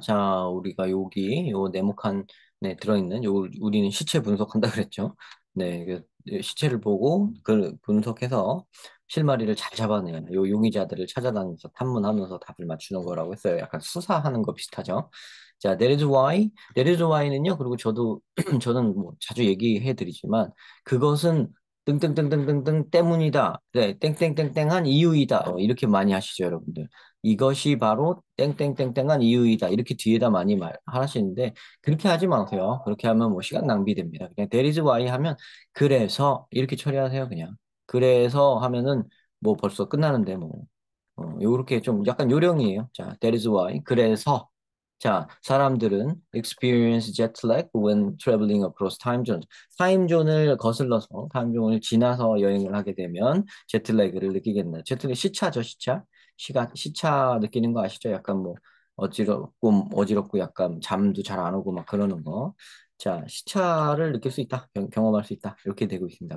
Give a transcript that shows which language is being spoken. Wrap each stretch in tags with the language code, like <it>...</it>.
<ko>자, 우리가 여기 요 네모칸에 들어있는 요 우리는 시체 분석한다 그랬죠. 네, 시체를 보고 그 분석해서 실마리를 잘 잡아내는 요 용의자들을 찾아다니면서 탐문하면서 답을 맞추는 거라고 했어요. 약간 수사하는 거 비슷하죠.</ko> <en>자, that is why, that is why는요.</en> <ko>그리고 저도 저는 뭐 자주 얘기해 드리지만 그것은 땡땡땡땡땡땡 때문이다. 네, 땡땡땡땡한 이유이다. 이렇게 많이 하시죠, 여러분들. 이것이 바로 땡땡땡땡한 이유이다. 이렇게 뒤에다 많이 하시는데 그렇게 하지 마세요. 그렇게 하면 뭐 시간 낭비됩니다. 그냥</ko> <en>that is why</en> <ko>하면 그래서 이렇게 처리하세요. 그냥 그래서 하면은 뭐 벌써 끝나는데 뭐 요렇게 좀 약간 요령이에요.</ko> <en>자, that is why</en> <ko>그래서 자, 사람들은</ko> <en>experience jet lag when traveling across time zones.</en> <ko>타임존을 거슬러서 타임존을 지나서 여행을 하게 되면 제트랙을 느끼겠나요? 제트랙 시차죠, 시차. 시차 느끼는 거 아시죠? 약간 뭐 어지럽고 약간 잠도 잘 안 오고 막 그러는 거. 자, 시차를 느낄 수 있다. 경험할 수 있다. 이렇게 되고 있습니다.</ko>